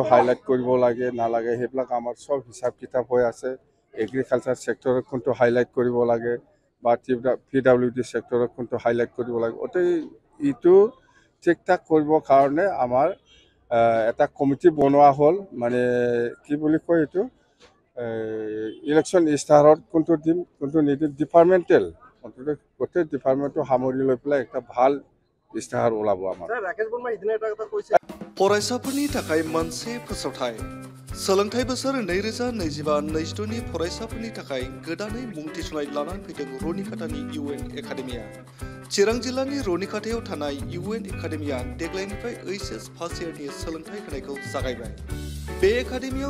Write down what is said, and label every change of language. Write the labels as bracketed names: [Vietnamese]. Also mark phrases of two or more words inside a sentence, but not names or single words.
[Assamese] হাইলাইট কৰিব লাগে নালাগে সেইবিলাক আমাৰ চব হিচাপ কিতাপ হৈ আছে এগ্ৰিকালচাৰ ছেক্টৰত কোনটো হাইলাইট কৰিব লাগে বা PWD ছেক্টৰত কোনটো হাইলাইট কৰিব লাগে গোটেই ইটো ঠিক ঠাক কৰিবৰ কাৰণে আমাৰ এটা কমিটি বনোৱা হ'ল মানে কি বুলি কয় এইটো ইলেকশ্যন ইস্তাহাৰত কোনটো দিম কোনটো নিদিম ডিপাৰ্টমেণ্টেল গোটেই ডিপাৰ্টমেণ্টটো সামৰি লৈ পেলাই একটা ভাল ইস্তাহাৰ ওলাব আমাৰ [Bodo] फरायसाफोरनि थाखाय मोनसे फोसावथाय सोलोंथाइ बोसोर 2025-26 नि फरायसाफोरनि थाखाय गोदानै मुं थिसननाय लानानै फैदों रनिकाटानि UN एकाडेमिया चिरां जिल्लानि रनिकाटायाव थानाय UN एकाडेमिया देग्लायनिफ्राय HS [English] first year [Bodo] सोलोंथाइ होनायखौ जागायबाय बे एकाडेमियाव